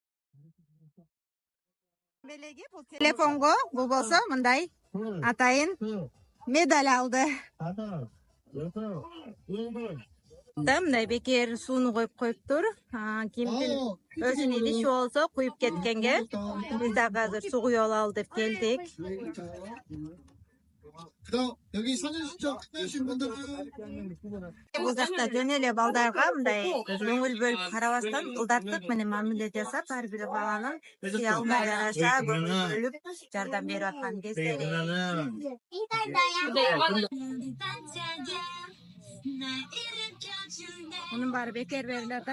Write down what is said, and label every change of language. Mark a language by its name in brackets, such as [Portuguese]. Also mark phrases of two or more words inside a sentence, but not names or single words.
[Kyrgyz] Белеги бул телефонго болбосо мындай атайын медаль алды. Да мындай бекер сууну коюп коюптур. Кимдин өзүнүн идиши болсо куюп кеткенге биз дагы азыр суу куюп алалы деп келдик. [Korean] 그다음 여기 사진 신청 끝내신 분들은 [Kyrgyz] Бул жакта жөн эле балдарга мындай көңүл бөлүп карабастан ылдаттык менен мамиле жасап, ар бир баланын кыялына жараша көңүл бөлүп жардам берип аткан кездери. Мунун баары бекер берилип атат.